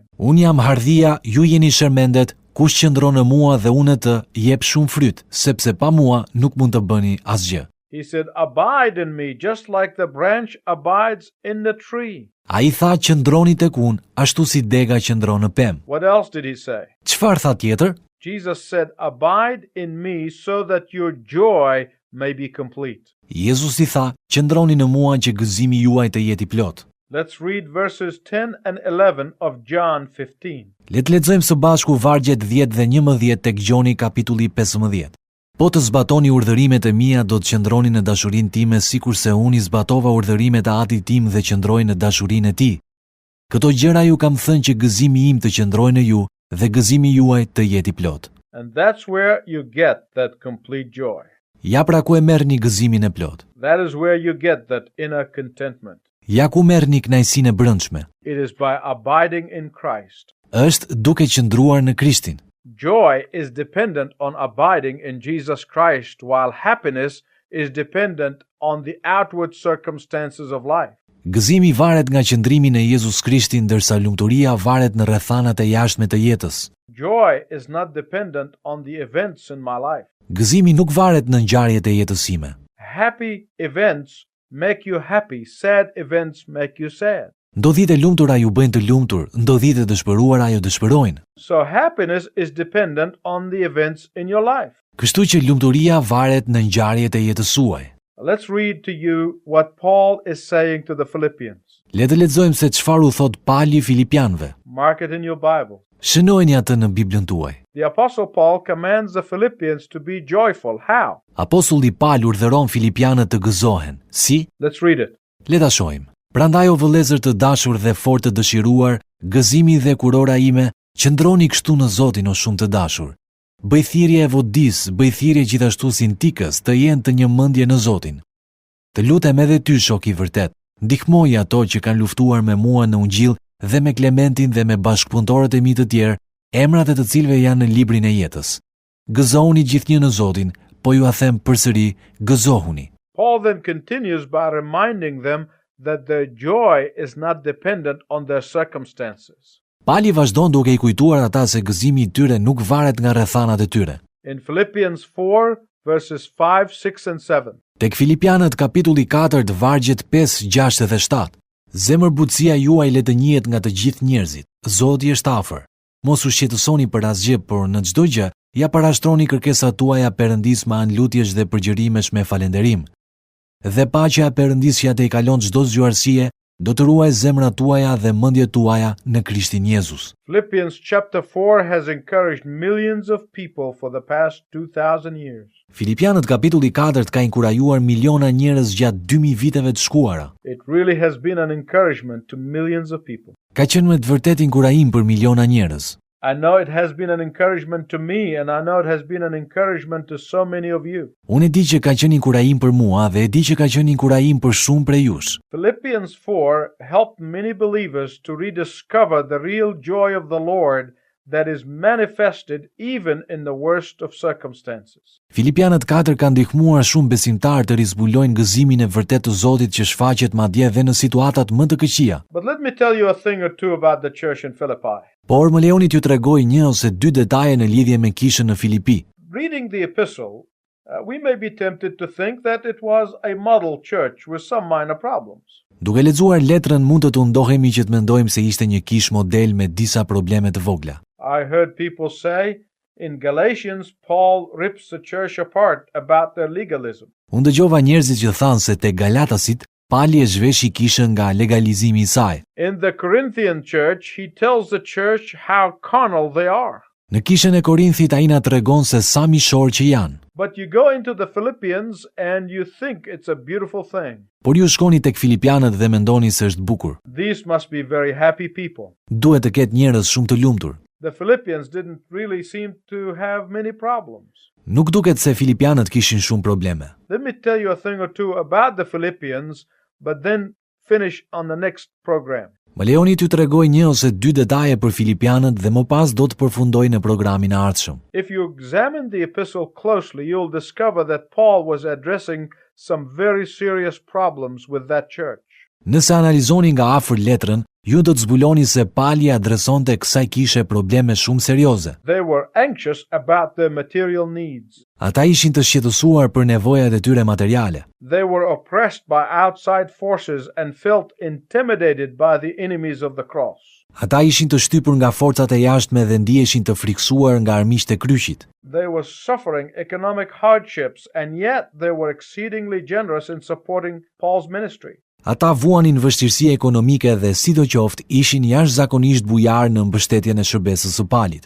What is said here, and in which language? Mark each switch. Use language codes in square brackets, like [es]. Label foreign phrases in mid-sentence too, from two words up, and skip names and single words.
[sq] Unë jam hardhia, ju jeni shërmendet, kush qëndron në mua dhe unë të jep shumë fryt, sepse pa mua nuk mund të bëni asgjë. [en] He said, abide in me, just like the branch abides in the tree. [sq] A i tha qëndroni tek unë, ashtu si dega qëndron në pemë. [en] What else did he say? [sq] Çfarë tha tjetër? [en] Jesus said, abide in me so that your joy may be complete. [sq] Jezusi tha, qëndroni në mua që gëzimi juaj të jeti plot. [en] Let's read verses 10 and 11 of John 15. [sq] Le të lexojmë së bashku vargjet 10 dhe 11 tek Gjoni kapitulli 15. Po të zbatoni urdhërimet e mia do të qëndroni në dashurinë time sikurse unë i zbatova urdhërimet e Atit tim dhe qëndroj në dashurinë e tij. Këto gjëra ju kam thënë që gëzimi im të qëndrojë në ju dhe gëzimi juaj të jeti plot. [en] And that's where you get that complete joy. [sq] Ja pra ku e merrni gëzimin e plot. [en] That is where you get that inner contentment. [sq] Ja ku merrni kënaqësinë e brendshme. [en] It is by abiding in Christ. [sq] Është duke qëndruar në Krishtin. [en] Joy is dependent on abiding in Jesus Christ, while happiness is dependent on the outward circumstances of life. [sq] Gëzimi varet nga qëndrimi në Jezus Krishtin, ndërsa lumturia varet në rrethanat e jashtme të jetës. [en] Joy is not dependent on the events in my life. [sq] Gëzimi nuk varet në ngjarjet e jetës sime. [en] Happy events make you happy, sad events make you sad. [sq] Ndodhitë e lumtura ju bëjnë të lumtur, ndodhitë e dëshpëruara ju dëshpërojnë. [en] So happiness is dependent on the events in your life. [sq] Kështu që lumturia varet në ngjarjet e jetës suaj. [en] Let's read to you what Paul is saying to the Philippians. [sq] Le të lexojmë se çfarë u thot Pali Filipianëve. [en] Mark it in your Bible. [sq] Shënojeni atë në Biblën tuaj. [en] The Apostle Paul commands the Philippians to be joyful. How? [sq] Apostulli Paul urdhëron filipianët të gëzohen. Si? [en] Let's read it. [sq] Le ta shohim. Prandaj o vëllezër të dashur dhe fort të dëshiruar, gëzimi dhe kurora ime, qëndroni kështu në Zotin o shumë të dashur. Bëj thirrje Evodis, bëj thirrje gjithashtu Sintikës të jenë të një mendje në Zotin. Të lutem edhe ty, shok i vërtet, ndihmoji ato që kanë luftuar me mua në Ungjill dhe me Klementin dhe me bashkëpunëtorët e mi të tjerë, emrat e të cilëve janë në librin e jetës. Gëzohuni gjithnjë në Zotin, po ju a them përsëri, gëzohuni. [en] Paul then continues by reminding them that their joy is not dependent on their circumstances. [sq] Pali vazhdon duke i kujtuar ata se gëzimi i tyre nuk varet nga rrethanat e tyre. [en] In Philippians 4, verses 5, 6, and 7. [sq] Tek Filipianët kapitulli 4 vargjet 5, 6 dhe 7. Zemërbutësia juaj le të njihet nga të gjithë njerëzit. Zoti është afër. Mos u shqetësoni për asgjë, por në çdo gjë ja parashtroni kërkesat tuaja Perëndis me anë lutjesh dhe përgjërimesh me falënderim. Dhe paqja e Perëndis që i kalon çdo zgjuarësie, do të ruaj zemrat tuaja dhe mendjet tuaja në Krishtin Jezus. [en] Philippians chapter 4 has encouraged millions of people for the past 2000 years. [sq] Filipianët kapitulli 4 ka inkurajuar miliona njerëz gjatë 2000 viteve të shkuara. [en] It really has been an encouragement to millions of people. [sq] Ka qenë me të vërtetë inkurajim për miliona njerëz. [en] I know it has been an encouragement to me, and I know it has been an encouragement to so many of you. [sq] Unë e di që ka qenë inkurajim për mua dhe e di që ka qenë inkurajim për shumë prej jush. [en] Philippians 4 helped many believers to rediscover the real joy of the Lord that is manifested even in the worst of circumstances. [sq] Filipianët 4 kanë ndihmuar shumë besimtarë të rizbulojnë gëzimin e vërtet të Zotit që shfaqet madje edhe në situatat më të këqija. [en] But let me tell you a thing or two about the church in Philippi. [sq] Por më lejoni t'ju tregoj një ose dy detaje në lidhje me kishën në Filipi. [en] Reading the epistle, we may be tempted to think that it was a model church with some minor problems. [sq] Duke lexuar letrën mund të tundohemi që të mendojmë se ishte një kishë model me disa probleme të vogla. [en] I heard people say in Galatians Paul rips the church apart about their legalism. [sq] Unë dëgjova njerëzit që thanë se te Galatasit Pali e zhveshi kishën nga legalizimi i saj. [en] In the Corinthian church he tells the church how carnal they are. [sq] Në kishën e Korinthit ai na tregon se sa mishor që janë. [en] But you go into the Philippians and you think it's a beautiful thing. [sq] Por ju shkoni tek Filipianët dhe mendoni se është bukur. [en] These must be very happy people. [sq] Duhet të ketë njerëz shumë të lumtur. [en] The Philippians didn't really seem to have many problems. [sq] Nuk duket se Filipianët kishin shumë probleme. [en] Let me tell you a thing or two about the Philippians, but then finish on the next program. [sq] Më lejoni t'ju tregoj një ose dy detaje për Filipianët dhe më pas do të përfundoj në programin e ardhshëm. [en] If you examine the epistle closely, you'll discover that Paul was addressing some very serious problems with that church. [sq] Nëse analizoni nga afër letrën, ju do të zbuloni se Pali adresonte kësaj kishe probleme shumë serioze. [en] They were anxious about their material needs. [sq] Ata ishin të shqetësuar për nevojat e tyre materiale. [en] They were oppressed by outside forces and felt intimidated by the enemies of the cross. [sq] Ata ishin të shtypur nga forcat e jashtme dhe ndiheshin të friksuar nga armiqtë e kryqit. [en] They were suffering economic hardships and yet they were exceedingly generous in supporting Paul's ministry. [sq] Ata vuanin vështirësi ekonomike dhe sidoqoftë ishin jashtëzakonisht bujar në mbështetjen e shërbesës së Palit.